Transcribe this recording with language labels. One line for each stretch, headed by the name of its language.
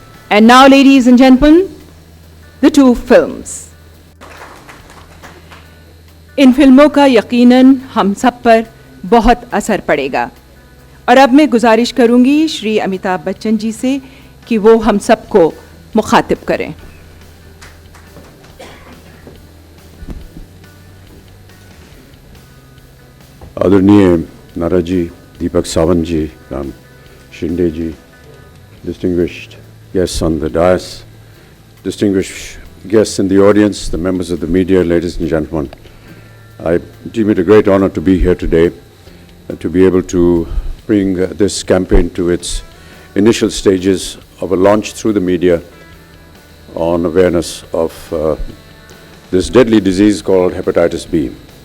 English: And now, ladies and gentlemen, the two films.
Hindi: इन फिल्मों का यकीनन हम सब पर बहुत असर पड़ेगा। और अब मैं गुजारिश करूंगी श्री अमिताभ बच्चन जी से कि वो हम सबको मुखातिब करें।
English: आदरणीय Narad ji, Deepak Sawant ji, Ram Shinde ji, distinguished guests on the dais, distinguished guests in the audience, the members of the media, ladies and gentlemen, I deem it a great honor to be here today, to be able to bring this campaign to its initial stages of a launch through the media on awareness of this deadly disease called hepatitis B.